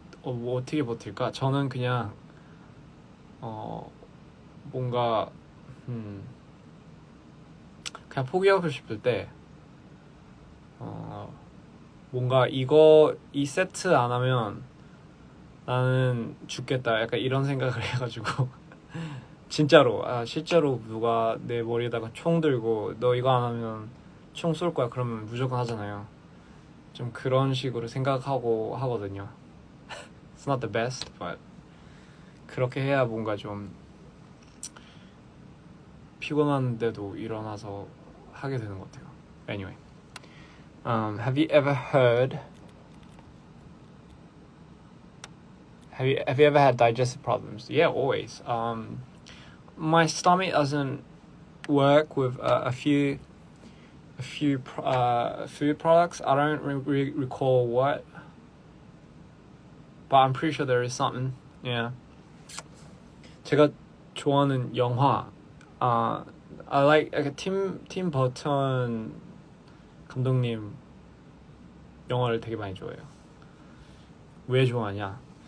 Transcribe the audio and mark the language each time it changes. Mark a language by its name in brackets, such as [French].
[Korean] 뭐 어떻게 버틸까? 저는 그냥 뭔가 그냥 포기하고 싶을 때 뭔가 이 세트 안 하면 나는 죽겠다, 약간 이런 생각을 해가지고 진짜로 실제로 누가 내 머리에다가 총 들고 너 이거 안 하면 총 쏠 거야 그러면 무조건 하잖아요. 좀 그런 식으로 생각하고 하거든요. [English] It's not the best, but [Korean] 그렇게 해야 뭔가 좀 피곤한데도 일어나서 하게 되는 것 같아요. [English] Anyway, have you ever heard Have you ever had digestive problems? Yeah, always. My stomach doesn't work with a few food products. I don't recall what, but I'm pretty sure there is something. Yeah. [Korean] 제가 좋아하는 영화, [English] I like [Korean] 팀 버튼 감독님 영화를 되게 많이 좋아해요. 왜 좋아하냐?